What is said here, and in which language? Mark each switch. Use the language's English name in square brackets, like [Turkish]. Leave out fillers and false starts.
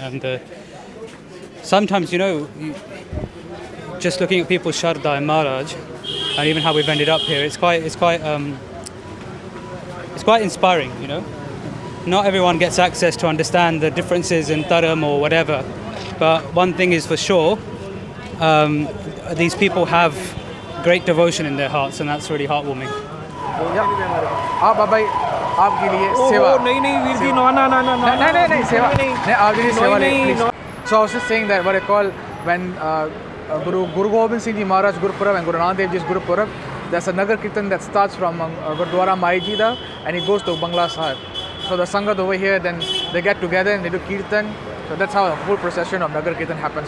[English] And sometimes, just looking at people's Shraddha and Maharaj, and even how we've ended up here, it's quite inspiring, Not everyone gets access to understand the differences in dharam or whatever, but one thing is for sure, these people have great devotion in their hearts, and that's really heartwarming. [Hindi] आपके लिए सेवा नहीं वीर जी नहीं सेवा नहीं आपके लिए सेवा नहीं. [English] So I was just saying that what I call when Guru Hargobind Singh Ji Maharaj Gurpurab and Guru Nanak Dev Ji's Gurpurab, there's a Nagar Kirtan that starts from Gurdwara Maijida and it goes to Bangla Sahib. So the Sangat over here, then they get together and they do Kirtan. So that's how a full procession of Nagar Kirtan happens.